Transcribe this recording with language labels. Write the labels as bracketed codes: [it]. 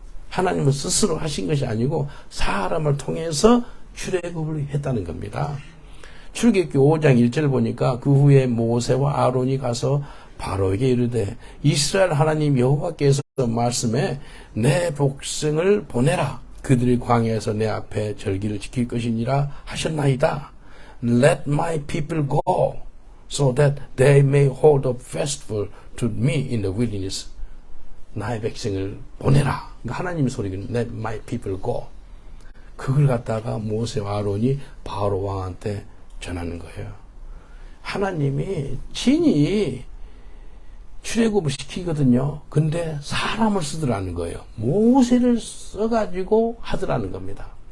[ko] 하나님은 스스로 하신 것이 아니고 사람을 통해서 출애굽을 했다는 겁니다. 출애굽기 5장 1절 보니까 그 후에 모세와 아론이 가서 바로에게 이르되 이스라엘 하나님 여호와께서 말씀에 내 백성을 보내라. 그들이 광야에서 내 앞에 절기를 지킬 것이니라 하셨나이다. [en] Let my people go so that they may hold a festival to me in the wilderness. [ko] 나의 백성을 보내라. 하나님의 소리는 [en] Let my people go. [ko] 그걸 갖다가 모세와 아론이 바로 왕한테 전하는 거예요. 하나님이 친히 출애굽을 시키거든요. 근데 사람을 쓰더라는 거예요. 모세를 써가지고 하더라는 겁니다.